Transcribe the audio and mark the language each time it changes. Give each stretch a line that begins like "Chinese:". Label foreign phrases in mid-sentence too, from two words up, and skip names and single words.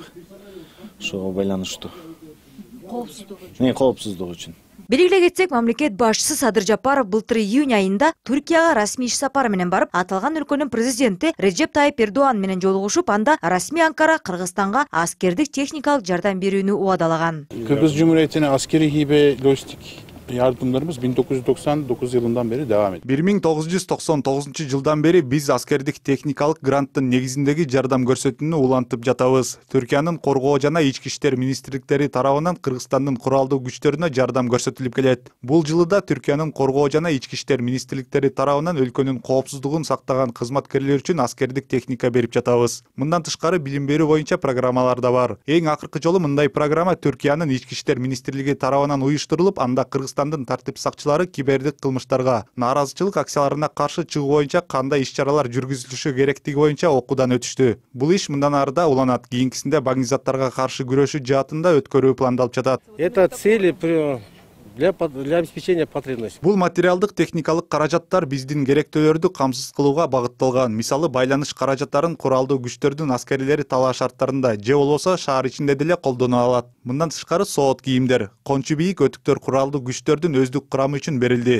Kyrgyz: Ошого байланыштуу. Коопсуздук үчүн. Белгилей кетсек, мамлекет башчысы Садыр Жапаров былтыр июнь айында Түркияга расмий иш сапары менен барып, аталган өлкөнүн президенти Реджеп Тайып Эрдоан менен жолугушуп, анда расмий Анкара Кыргызстанга аскердик техникалык жардам берүүнү убадалаган.
Turkish: Кыргыз Cumhuriyeti'ne askeri hibe lojistik yardımlarımız 1999 yılından beri devam ediyor.
Kyrgyz: 1999 жылдан бери биз аскердик техникалык гранттын негизиндеги жардам көрсөтүүнү улантып жатабыз. Түркиянын коргоо жана ички иштер министрликтери тарабынан Кыргызстандын куралдуу күчтөрүнө жардам көрсөтүлүп келет. Бул жылы да Түркиянын коргоо жана ички иштер министрликтери тарабынан өлкөнүн коопсуздугун сактаган кызматкерлер үчүн аскердик техника берип жатабыз. Мындан тышкары билим берүү боюнча программалар да бар. Эң акыркы жолу мындай программа Түркиянын ички иштер министрлиги тарабынан уюштурулуп, анда Кыргызстандын тартип сакчылары кибердик кылмыштарга, нааразычылык акцияларына каршы чыгуу боюнча кандай иш-чаралар жүргүзүлүшү керектиги боюнча окуудан өтүштү. Бул иш мындан ары да уланат. Кийинкисинде багнизаттарга каршы күрөшүү жаатында өткөрүү пландалып жатат.
Russian: Это цели для обеспечения потребностей.
Kyrgyz: Бул материалдык техникалык каражаттар биздин керектөөлөрдү камсыз кылууга багытталган. Мисалы, байланыш каражаттарын куралдуу күчтөрдүн аскерлери талаа шарттарында же болбосо шаар ичинде деле колдоно алат. Мындан тышкары соот кийимдер, кончу бийик өтүктөр куралдуу күчтөрдүн өздүк курамы үчүн берилди.